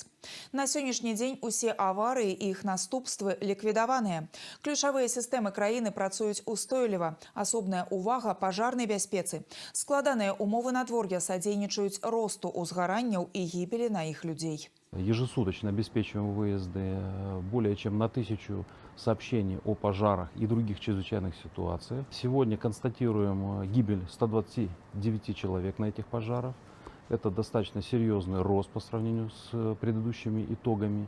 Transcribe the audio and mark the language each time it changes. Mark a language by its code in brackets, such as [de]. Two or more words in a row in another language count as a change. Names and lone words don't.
[be] На сённяшні дзень усе аварыі і іх наступствы ліквідаваныя. Ключавыя сістэмы краіны працуюць устойліва. Асобная увага пажарнай бяспецы. Складаныя умовы надвор'я садзейнічаюць росту узгаранняў і гібелі на іх людзей. [ru] Ежесуточно обеспечиваем выезды более чем на 1000 сообщений о пожарах и других чрезвычайных ситуациях. Сегодня констатируем гибель 129 человек на этих пожарах. Это достаточно серьезный рост по сравнению с предыдущими итогами.